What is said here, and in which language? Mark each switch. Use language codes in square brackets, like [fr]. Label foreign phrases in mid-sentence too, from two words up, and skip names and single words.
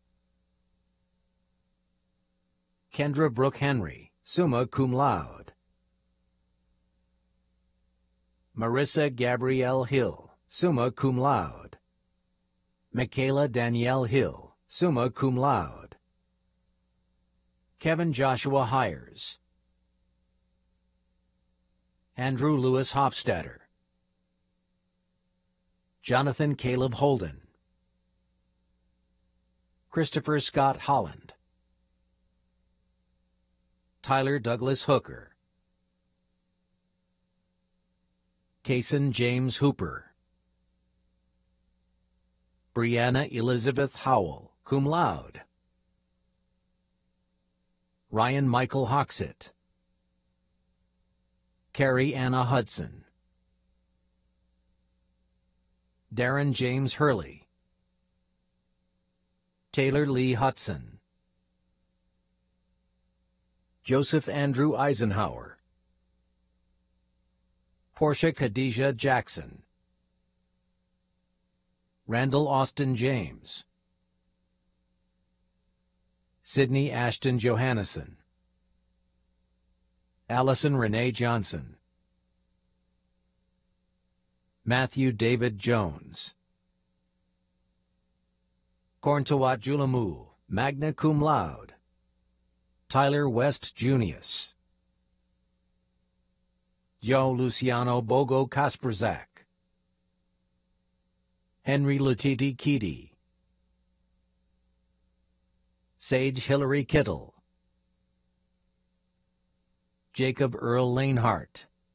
[en] Kendra Brooke Henry, [la] summa cum laude. [en] Marissa Gabrielle Hill, [la] summa cum laude. [en] Michaela Danielle Hill, [la] summa cum laude. [en] Kevin Joshua Hires. Andrew Lewis Hofstadter. Jonathan Caleb Holden. Christopher Scott Holland. Tyler Douglas Hooker. Kaysen James Hooper. Brianna Elizabeth Howell, [la] cum laude. [en] Ryan Michael Hoxett. Carrie Anna Hudson. Darren James Hurley. Taylor Lee Hudson. Joseph Andrew Eisenhower. Portia Khadijah Jackson. Randall Austin James. Sydney Ashton Johannesson. Allison Renee Johnson. Matthew David Jones. Korntawat Julamu, [la] magna cum laude. [en] Tyler West Junius. Joe Luciano Bogo Kasperzak. Henry Lutiti Keedy. Sage Hillary Kittle. Jacob Earl Lanehart.